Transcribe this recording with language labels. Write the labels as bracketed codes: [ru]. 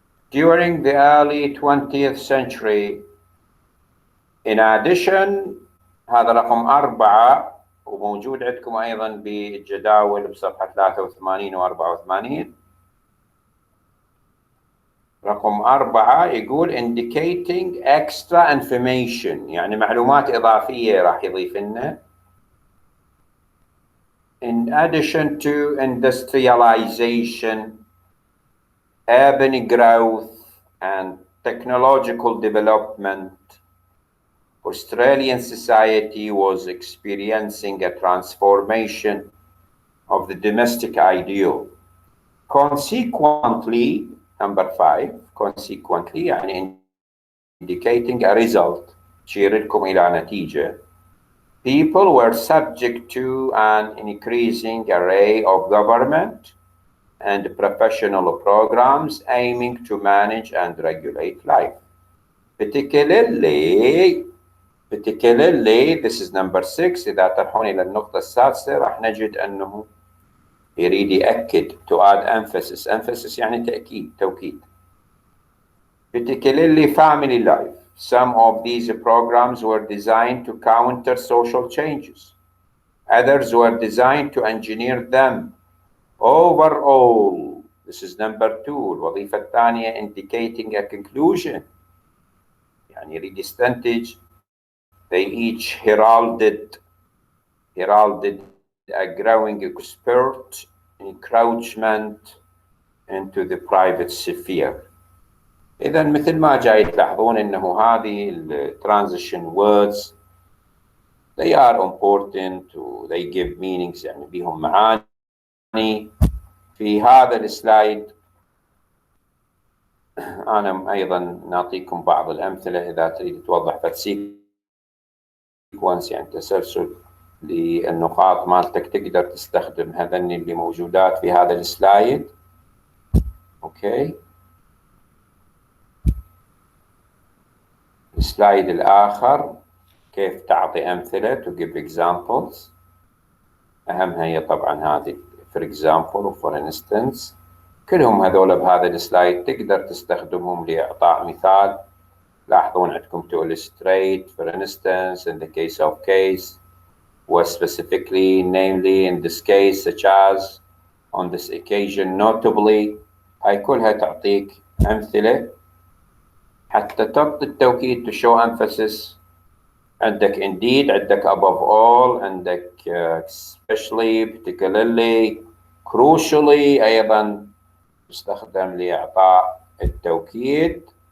[en] During the early 20th century, in addition، [ar] هذا رقم 4 وموجود عندكم أيضا بالجداول بصفحة 83 و 84. رقم 4 يقول [en] indicating extra information، [ar] يعني معلومات إضافية راح يضيف لنا. [en] In addition to industrialization, urban growth and technological development, Australian society was experiencing a transformation of the domestic ideal. Consequently, number 5, consequently [ar] يعني [en] indicating a result، [ar] تشير لكم إلى نتيجة. [en] People were subject to an increasing array of government and professional programs aiming to manage and regulate life. Particularly, this is number 6. [ar] إذا تروحون إلى النقطة السادسة راح نجد أنه يريد يأكد [en] to add emphasis [ar] يعني تأكيد، توكيد. [en] Particularly family life. Some of these programs were designed to counter social changes. Others were designed to engineer them. Overall, this is number 2. [ar] الوظيفة الثانية [en] indicating a conclusion، [ar] يعني يريد يستنتج. [en] They each heralded a growing expert encroachment into the private sphere. [ar] إذا مثل ما جاي تلاحظون إنه هذه [en] transition words they are important [ar] و [en] they give meanings، [ar] يعني بيهم معاني. في هذا السلايد أنا أيضا نعطيكم بعض الأمثلة إذا تريد توضح sequence، يعني تسلسل للنقاط مالتك، تقدر تستخدم هذني اللي موجودات في هذا السلايد. أوكي، السلايد الآخر كيف تعطي أمثلة [en] to give examples. [ar] أهمها هي طبعا هذه [en] for example [ar] و [en] for instance، [ar] كلهم هذول بهذا السلايد تقدر تستخدمهم لإعطاء مثال. لاحظون عندكم [en] to illustrate, for instance, in the case of case, or specifically, namely, in this case, such as, on this occasion, notably. [ar] هاي كلها تعطيك أمثلة حتى تعطي التوكيد [en] to show emphasis. [ar] عندك indeed، عندك [en] above all، [ar] عندك especially، particularly، crucially أيضا تستخدم لإعطاء التوكيد.